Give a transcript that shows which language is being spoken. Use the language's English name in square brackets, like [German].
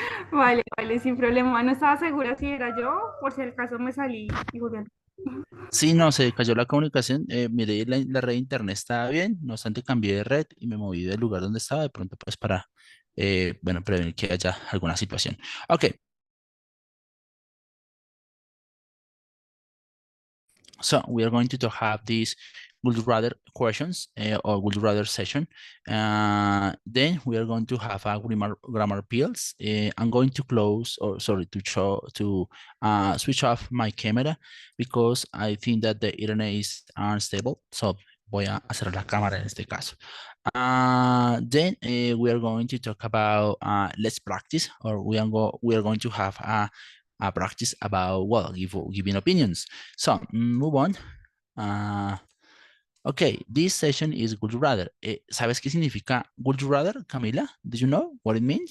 [Spanish] Vale, vale, sin problema. No estaba segura si era yo, por si acaso me salí y volví a... Sí, no, se cayó la comunicación. Miré la red de internet estaba bien, no obstante cambié de red y me moví del lugar donde estaba de pronto pues para, bueno, prevenir que haya alguna situación. [English] Ok, so we are going to have these would you rather questions or would you rather session. Then we are going to have a grammar pills. I'm going to close or sorry to show to switch off my camera because I think that the internet is unstable. [Spanish] So voy a hacer la cámara en este caso. [English] Then we are going to talk about let's practice or we are going to have a practice about well giving opinions. So move on. Uh, okay, this session is would you rather. [Spanish] ¿Sabes qué significa would you rather, Camila? [English] Do you know what it means?